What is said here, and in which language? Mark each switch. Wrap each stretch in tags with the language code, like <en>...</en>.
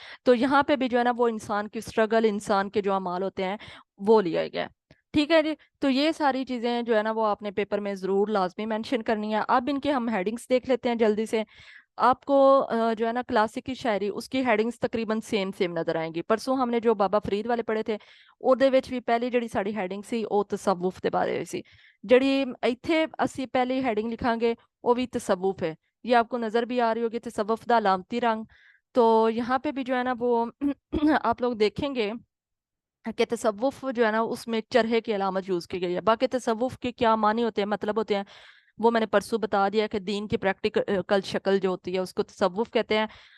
<hi>तो यहाँ पे भी जो है ना वो इंसान की स्ट्रगल, इंसान के जो अमाल होते हैं वो लिया गया है। ठीक है जी। तो ये सारी चीजें जो है ना वो आपने पेपर में जरूर लाजमी मेंशन करनी है। अब इनके हम हेडिंग्स देख लेते हैं जल्दी से। आपको जो है ना क्लासिक की शायरी, उसकी हेडिंग्स तकरीबन सेम सेम नजर आएंगी। परसों हमने जो बाबा फरीद वाले पढ़े थे</hi> <pa>ਉਹਦੇ ਵਿੱਚ ਵੀ ਪਹਿਲੀ ਜਿਹੜੀ ਸਾਡੀ ਹੈਡਿੰਗ ਸੀ ਉਹ ਤਸਵੁਫ ਦੇ ਬਾਰੇ ਵਿੱਚ ਸੀ। ਜਿਹੜੀ ਇੱਥੇ ਅਸੀਂ ਪਹਿਲੀ ਹੈਡਿੰग ਲਿਖਾਂਗੇ</pa> <hi>वो भी तसव्वुफ है। ये आपको नजर भी आ रही होगी,</hi> <pa>तसव्वुफ दा अलामती रंग।</pa> <hi>तो यहाँ पे भी जो है ना वो आप लोग देखेंगे कि तसव्वुफ जो है ना उसमें चरहे की अलामत यूज की गई है। बाकी तसव्वुफ के क्या मानी होते हैं, मतलब होते हैं, वो मैंने परसों बता दिया कि दीन की प्रैक्टिकल शक्ल जो होती है उसको तसव्वुफ कहते हैं।</hi>